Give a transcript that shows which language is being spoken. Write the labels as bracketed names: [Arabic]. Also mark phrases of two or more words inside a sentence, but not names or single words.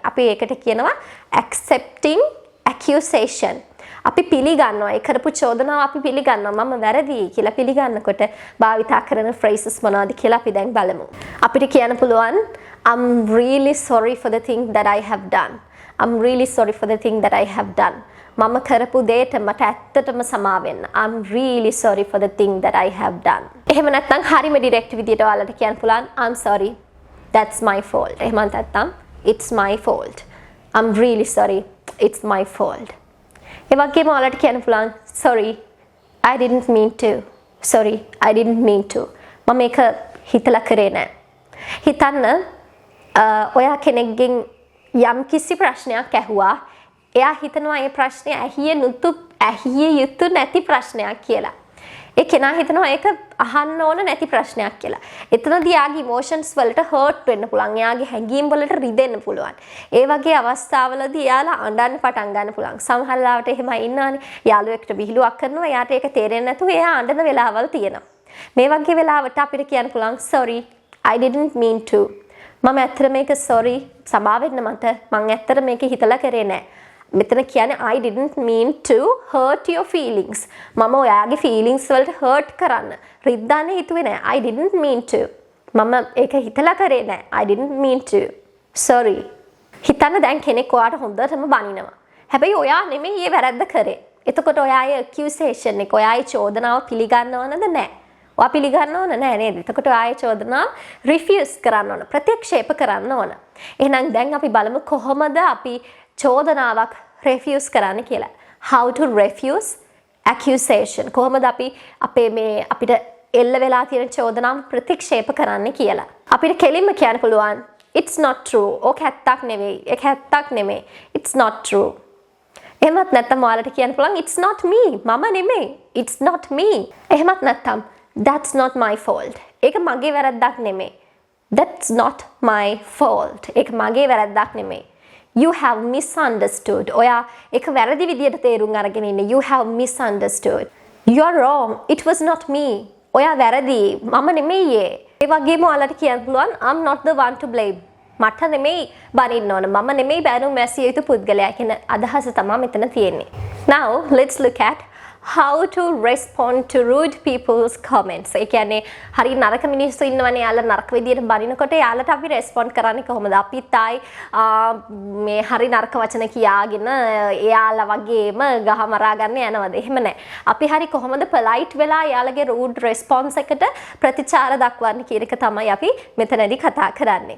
[Sinhala] අපි ඒකට කියනවා [English] accepting accusation. [Sinhala] අපි පිළිගන්නවා ඒ කරපු චෝදනාව අපි පිළිගන්නවා මම වැරදි කියලා පිළිගන්නකොට භාවිතා කරන phrases මොනවද කියලා අපි දැන් බලමු. අපිට කියන්න පුළුවන් [English] I'm really sorry for the thing that I have done. I'm really sorry for the thing that I have done. [Sinhala] මම කරපු දෙයට මට ඇත්තටම සමා වෙන්න. [English] I'm really sorry for the thing that I have done. [Sinhala] එහෙම නැත්නම් හරිම direct විදියට ඔයාලට කියන්න පුළුවන් [English] I'm sorry. That's my fault. [Sinhala] එහෙම නැත්නම් [English] it's my fault. I'm really sorry. It's my fault. [Sinhala] ඒ වගේම ඔයාලට කියන්න පුළුවන් [English] sorry I didn't mean to. Sorry I didn't mean to. [Sinhala] මම මේක හිතලා කරේ නෑ. හිතන්න ඔයා කෙනෙක්ගෙන් යම් කිසි ප්‍රශ්නයක් ඇහුවා. එයා හිතනවා ඒ ප්‍රශ්නේ ඇහිය යුතු නැති ප්‍රශ්නයක් කියලා. ඒ කෙනා හිතනවා ඒක අහන්න ඕන නැති ප්‍රශ්නයක් කියලා. එතනදී යාගේ emotions වලට hurt වෙන්න පුළුවන්. යාගේ හැඟීම් වලට රිදෙන්න පුළුවන්. ඒ වගේ අවස්ථාවලදී යාලා අඬන්න පටන් ගන්න පුළුවන්. සමහර ලාවට එහෙමයි ඉන්නවනේ. යාළුවෙක්ට විහිළුවක් කරනවා. එයාට ඒක තේරෙන්නේ නැතුව එයා අඬන වෙලාවල් තියෙනවා. මේ වගේ වෙලාවට අපිට කියන්න පුළුවන් [English] sorry I didn't mean to. [Sinhala] මම ඇත්තට මේක sorry සමා වෙන්න මට. මම ඇත්තට මේක හිතලා කරේ නෑ. මෙතන කියන්නේ [English] I didn't mean to hurt your feelings. [Sinhala] මම ඔයාගේ feelings වලට hurt කරන්න රිද්දන්න හිතුවේ නෑ. [English] I didn't mean to. [Sinhala] මම ඒක හිතලා කරේ නෑ. [English] I didn't mean to. Sorry. [Sinhala] හිතන්න දැන් කෙනෙක් ඔයාට හොඳටම බනිනවා. හැබැයි ඔයා නෙමෙයි මේ වැරද්ද කරේ. එතකොට ඔයාගේ accusation එක, ඔයාගේ චෝදනාව පිළිගන්නවද නෑ? ඔයා පිළිගන්නව නෑ නේද? එතකොට ඔයාගේ චෝදනාව refuse කරන්න ඕන. ප්‍රතික්ෂේප කරන්න ඕන. එහෙනම් දැන් අපි බලමු කොහොමද අපි චෝදනාවක් refuse කරන්න කියලා. [English] How to refuse accusation. [Sinhala] කොහොමද අපි අපේ මේ අපිට එල්ල වෙලා තියෙන චෝදනාව ප්‍රතික්ෂේප කරන්න කියලා. අපිට කෙලින්ම කියන්න පුළුවන් [English] it's not true. [Sinhala] ඕක ඇත්තක් නෙවෙයි. ඒක ඇත්තක් නෙමෙයි. [English] It's not true. [Sinhala] එහෙමත් නැත්නම් ඔයාලට කියන්න පුළුවන් [English] it's not me. [Sinhala] මම නෙමෙයි. [English] It's not me. [Sinhala] එහෙමත් නැත්නම් [English] that's not my fault. [Sinhala] ඒක මගේ වැරද්දක් නෙමෙයි. [English] That's not my fault. [Sinhala] ඒක මගේ වැරද්දක් නෙමෙයි. [English] You have misunderstood. [Sinhala] ඔයා ඒක වැරදි විදියට තේරුම් අරගෙන ඉන්නේ. [English] You have misunderstood. You are wrong. It was not me. [Sinhala] ඔයා වැරදි. මම නෙමෙයි ඒ. ඒ වගේම ඔයාලට කියන්න පුළුවන් [English] I'm not the one to blame. [Sinhala] මට නෙමෙයි බනින්න ඕන. මම නෙමෙයි බැනුම් මැසිය යුතු පුද්ගලයා කියන අදහස තමයි මෙතන තියෙන්නේ. [English] Now let's look at how to respond to rude people's comments. [Sinhala] ඒ කියන්නේ හරි නරක මිනිස්සු ඉන්නවනේ යාලා නරක විදියට බනිනකොට යාලට අපි රෙස්පොන්ඩ් කරන්නේ කොහොමද? අපිත් ආයි මේ හරි නරක වචන කියාගෙන එයාලා වගේම ගහ මරා ගන්න යනවද? එහෙම නැහැ. අපි හරි කොහොමද polite වෙලා යාලගේ [English] rude response [Sinhala] එකට ප්‍රතිචාර දක්වන්නේ කියන එක තමයි අපි මෙතනදී කතා කරන්නේ.